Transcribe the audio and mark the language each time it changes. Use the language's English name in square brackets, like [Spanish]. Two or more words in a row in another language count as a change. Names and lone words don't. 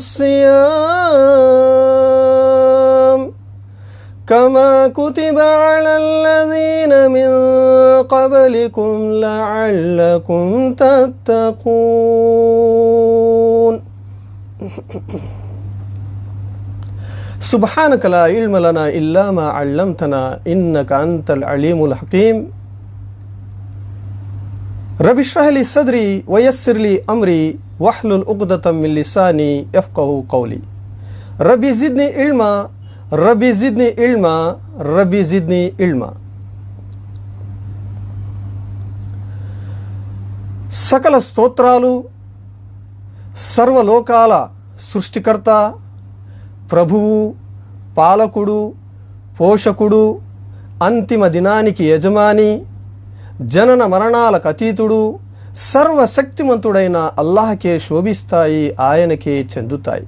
[Arabic] الصيام كما كتب على الذين من قبلكم لعلكم تتقون سبحانك لا علم لنا إلا ما علمتنا إنك أنت العليم الحكيم رب اشرح لي صدري ويسر لي أمري واحلل عقدة من لساني يفقهوا قولي ربي زدني علما ربي زدني علما ربي زدني علما. [Telugu] సకల స్తోత్రాలు సర్వలోకాల సృష్టికర్త, ప్రభువు, పాలకుడు, పోషకుడు, అంతిమ దినానికి యజమాని, జనన మరణాలకు అతీతుడు, సర్వశక్తిమంతుడైన అల్లాహకే శోభిస్తాయి, ఆయనకే చెందుతాయి.